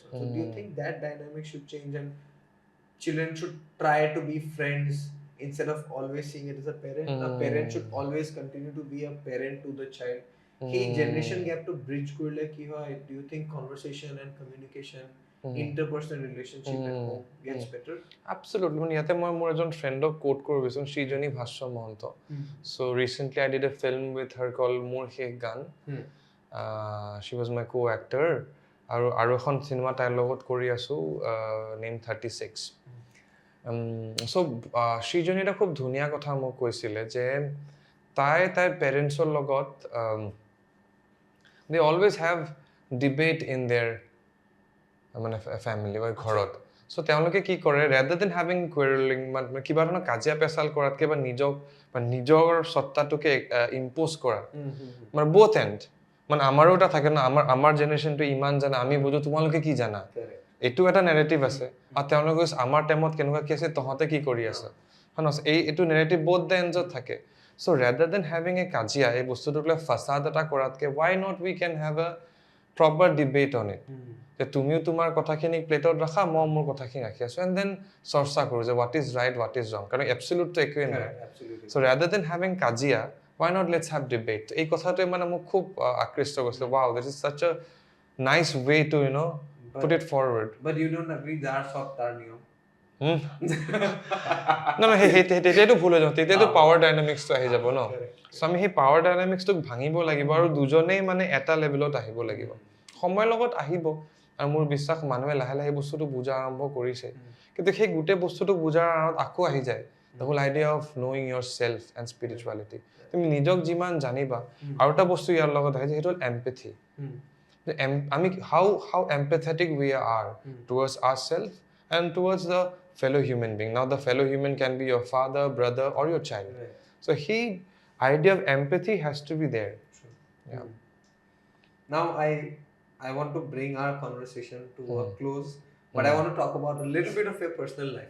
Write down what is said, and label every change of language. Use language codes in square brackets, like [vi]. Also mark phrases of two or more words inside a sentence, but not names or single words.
[en] So do you think that dynamic should change and children should try to be friends instead of always seeing it as a parent? A parent should always continue to be a parent to the child. Hey, generation gap to bridge [bn] করলে কি হয়. [en] Do you think conversation and communication, interpersonal relationship at home gets better? Absolutely. [as] মানে ইয়াতে মই মোৰ এজন ফ্ৰেণ্ডক কোট কৰিব বিচাৰিম, শ্ৰীজনী ভাষ্য মহন্ত. [en] So recently I did a film with her called [as] মোৰ শেষ গান. [en] She was my co-actor. [as] আৰু এখন চিনেমা তাইৰ লগত কৰি আছো, নেম 36. So শ্ৰীজনী এটা খুব ধুনীয়া কথা মোক কৈছিলে যে তাইৰ পেৰেণ্টছৰ লগত [en] they always have debate in their [as] মানে ফ্যামিলি বা ঘৰত. সো তেওঁলোকে কি কৰে, [en] rather than having quarreling, [as] মানে কিবা ধৰণৰ কাজিয়া পেচাল কৰাতকে বা নিজৰ সত্তাটোকে ইম্পোজ কৰা, মানে [en] both end, [as] মানে আমাৰো এটা থাকে না, আমাৰ জেনেৰেশ্যনটো ইমান জানে, আমি বুজো, তোমালোকে কি জানা, এইটো এটা নেৰেটিভ আছে. আৰু তেওঁলোকে আমাৰ টাইমত কেনেকুৱা কি আছে, তহঁতে কি কৰি আছা, এইটো নেৰেটিভ [en] both the ends [as] থাকে. [en] So rather than having a [as] কাজিয়া, এই বস্তুটোক লৈ ফাসাদ এটা কৰাতকে, [en] why not we can have a proper debate on it, [as] যে তুমিও তোমাৰ কথাখিনি প্লেটত ৰাখা, মই মোৰ কথাখিনি ৰাখি আছো, [en] and then [as] চৰ্চা কৰো যে [en] what is right, what is wrong, [as] কাৰণ absolute তো একোৱে নাই. [en] So rather than having কাজিয়া, why not let's have debate. [as] এই কথাটোৱে মানে মোক খুব আকৃষ্ট কৰিছিল. [en] Wow, this is such a nice way to put it forward. But you don't agree [as] যাৰ সব তাৰ নিয়ম? তেতিয়াতো ভুল হৈ যাব, তেতিয়াতো পাৱাৰ ডাইনামিক্সটো আহি যাব ন. চ' আমি সেই পাৱাৰ ডাইনামিক্সটোক ভাঙিব লাগিব আৰু দুজনেই মানে এটা লেভেলত আহিব লাগিব. সময়ৰ লগত আহিব, আৰু মোৰ বিশ্বাস মানুহে লাহে লাহে বস্তুটো বুজা আৰম্ভ কৰিছে. কিন্তু সেই গোটেই বস্তুটো বুজাৰ আঁৰত আকৌ আহি যায় [en] the whole idea of knowing yourself and spirituality. [as] তুমি নিজক যিমান জানিবা, আৰু এটা বস্তু ইয়াৰ লগত আহে যে সেইটো হ'ল empathy. [en] আমি how empathetic we are towards ourselves and towards the fellow human being. Now the fellow human can be your father, brother, or your child. So he idea of empathy has to be there. Yeah. Now I want to bring our conversation to a close, but I want to talk about a little bit of your personal life.